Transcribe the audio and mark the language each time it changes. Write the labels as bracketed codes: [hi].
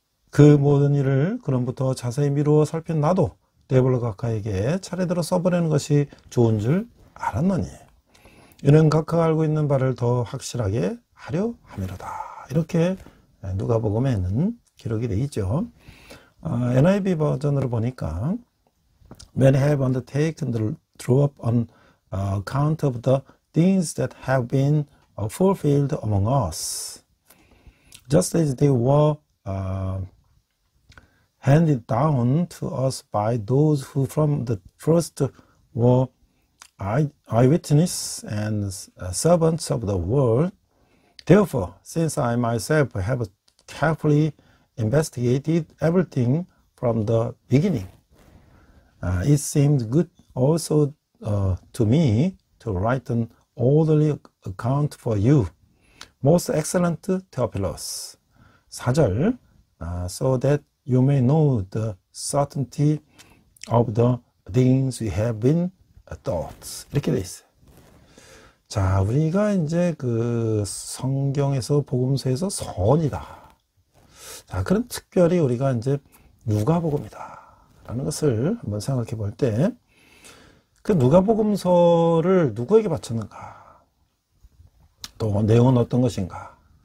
[ko] 그 모든 일을 그럼부터 자세히 미루어 살핀 나도 데오벨로 각하에게 차례대로 써보내는 것이 좋은 줄 알았노니 이는 각하가 알고 있는 바를 더 확실하게 하려 함이로다. 이렇게 누가복음에는 기록이 되어 있죠. NIV 버전으로 보니까 [en] Many have undertaken the drop on account of the things that have been fulfilled among us, just as they were handed down to us by those who from the first were eyewitnesses and servants of the word. Therefore, since I myself have carefully investigated everything from the beginning, it seemed good also to me to write an orderly account for you, most excellent Theophilus. 4절, so that you may know the certainty of the things we have been taught. [ko] 이렇게 돼 있어요. 자, 우리가 이제 그 성경에서 복음서에서 서원이다. 자, 그럼 특별히 우리가 이제 누가복음이다 라는 것을 한번 생각해 볼 때 그 누가복음서를 누구에게 바쳤는가, 또 내용은 어떤 것인가.